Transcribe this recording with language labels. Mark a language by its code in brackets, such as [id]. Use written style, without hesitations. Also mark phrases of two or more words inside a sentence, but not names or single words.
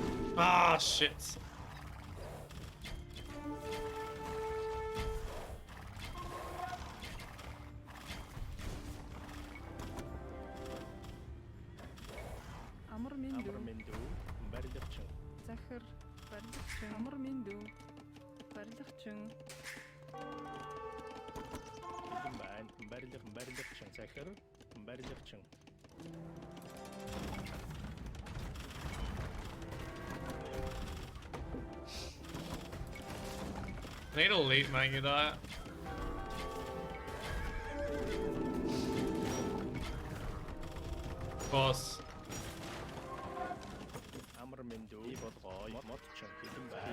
[en] Ah, shit. [mn] Амар минь дүү. барилгачин. Захир барилгачин. Амар минь дүү. Барилгачин. Хэдэн байна? Барилгачин. Захир барилгачин. [en] Need a leap, man, you die. Of course. [mn] Амар минь дүү. Би болгоё. Модчин. Хэдэн байна?